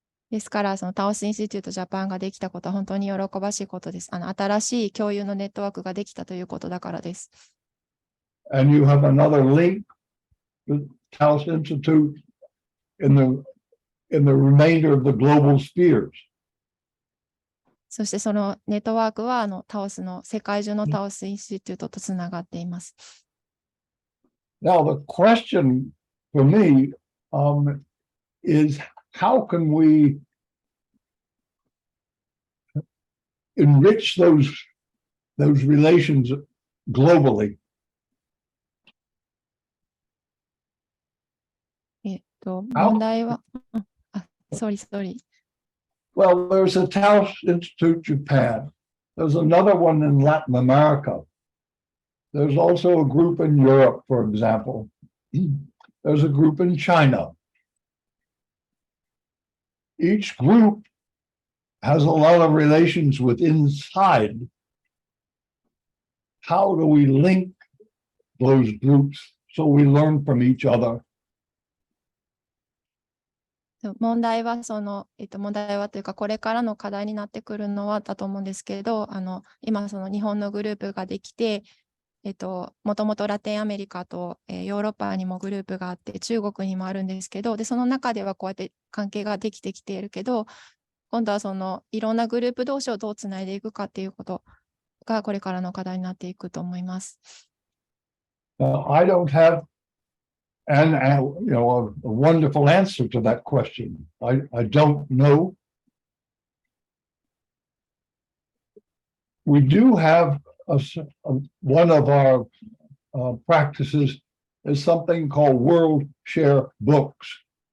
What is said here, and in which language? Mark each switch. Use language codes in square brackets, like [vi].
[ja] ですから、そのタオスインスティテュートジャパンができたことは本当に喜ばしいことです。新しい共有のネットワークができたということだからです。 [en] And you have another link to Taos Institute in the remainder of the global spheres. [ja] そしてそのネットワークはタオスの世界中のタオスインスティテュートとつながっています。 [en] Now the question for me is, how can we enrich those relations globally? [ja] 問題は、sorry. [en] Well, there's a Taos Institute Japan. There's another one in Latin America. There's also a group in Europe, for example. There's a group in China. Each group has a lot of relations with inside. How do we link those groups so we learn from each other? [ja] 問題は問題はというか、これからの課題になってくるのはだと思うんですけれど、今、日本のグループができて、もともとラテンアメリカと、ヨーロッパにもグループがあって、中国にもあるんですけど、で、その中ではこうやって関係ができてきているけど、今度はいろんなグループ同士をどうつないでいくかっていうことが、これからの課題になっていくと思います。 [en] I don't have a wonderful answer to that question. I don't know. We do have one of our practices is something called World Share Books.